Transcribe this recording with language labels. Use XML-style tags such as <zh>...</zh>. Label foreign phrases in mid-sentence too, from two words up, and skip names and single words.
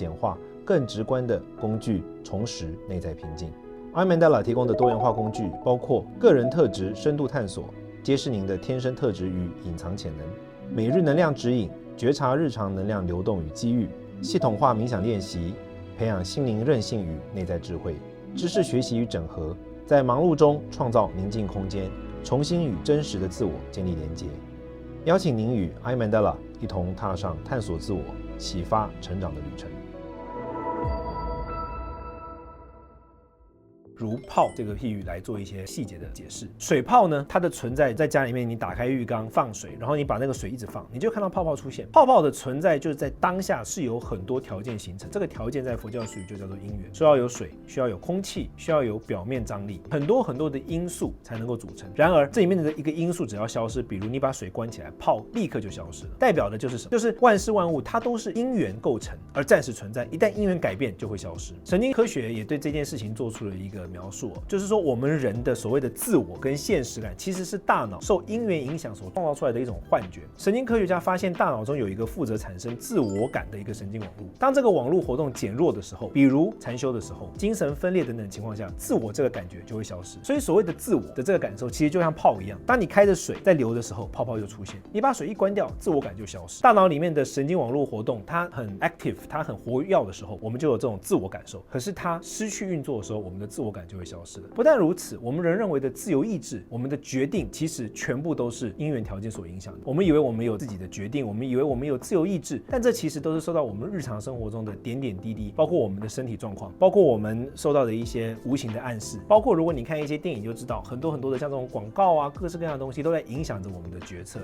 <zh>簡化、更直觀的工具重拾內在平靜。iMandala 提供的多元化工具包括個人特質深度探索，揭示您的天生特質與隱藏潛能；每日能量指引，覺察日常能量流動與機遇；系統化冥想練習，培養心靈韌性與內在智慧；知識學習與整合，在忙碌中創造寧靜空間，重新與真實的自我建立連結。邀請您與 iMandala 一同踏上探索自我、啟發成長的旅程。如泡這個譬喻來做一些細節的解釋。水泡呢，它的存在在家裡面，你打開浴缸放水，然後你把那個水一直放，你就看到泡泡出現。泡泡的存在就是在當下是有很多条件形成，這個條件在佛教術語就叫做因緣，需要有水，需要有空氣，需要有表面張力，很多的因素才能夠組成。然而這裡面的一個因素只要消失，比如你把水關起來，泡立刻就消失了，代表的就是什麼？就是萬事万物它都是因緣構成而暫時存在，一旦因缘改变就会消失。神經科學也对这件事情做出了一個描述，就是說我們人的所謂的自我跟現實感，其實是大腦受因緣影響所創造出來的一種幻覺。神經科學家發現大腦中有一個負責產生自我感的一個神經網絡，當這個網絡活動減弱的時候，比如禪修的時候，精神分裂等等情況下，自我這個感覺就會消失。所以所謂的自我的這個感受，其實就像泡一樣，當你開着水在流的時候，泡泡就出現；你把水一關掉，自我感就消失。大腦裡面的神經網絡活動，它很 active，它很活躍的時候，我們就有這種自我感受。可是它失去運作的時候，我們的自我感就會消失了。不但如此，我們人認為的自由意志，我們的決定，其實全部都是因緣條件所影響的。我們以為我們有自己的決定，我們以為我們有自由意志，但這其實都是受到我們日常生活中的點點滴滴，包括我們的身體狀況，包括我們受到的一些無形的暗示，包括如果你看一些電影就知道，很多的像這種廣告啊，各式各樣的東西都在影響着我們的決策。</zh>